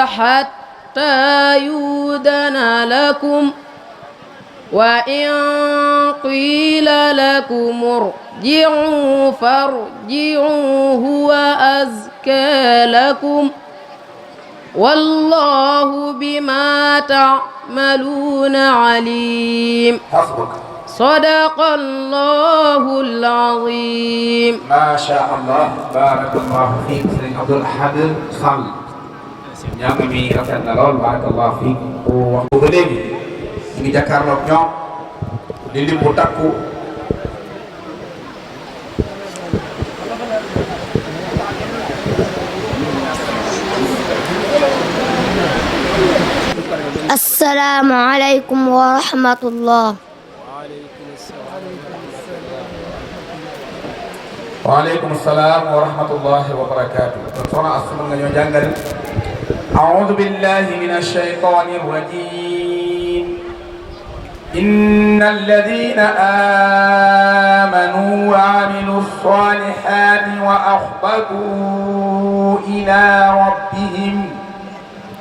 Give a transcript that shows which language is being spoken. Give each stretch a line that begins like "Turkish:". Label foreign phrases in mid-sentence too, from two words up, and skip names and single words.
Arabic: حتى يؤذن لكم وإن قيل لكم ارجعوا فارجعوا هو أزكى لكم والله بما تعملون عليم صدق الله العظيم ما شاء الله بارك الله فيك
Wolof: Sëriñ Abdul Ahad Sall ñaan mi rafet na lool
Arabic: بارك الله فيك
Wolof: wax ba léegi ñu ngi jàkkaarloog ñoom di lim bu takku
Arabic: السلام عليكم ورحمة الله. وعليكم السلام ورحمة الله وبركاته.
Wolof: soxna Astou nga ñoo jàngal
Arabic: أعوذ بالله من الشيطان الرجيم إن الذين آمنوا وعملوا الصالحات وأخبتوا إلى ربهم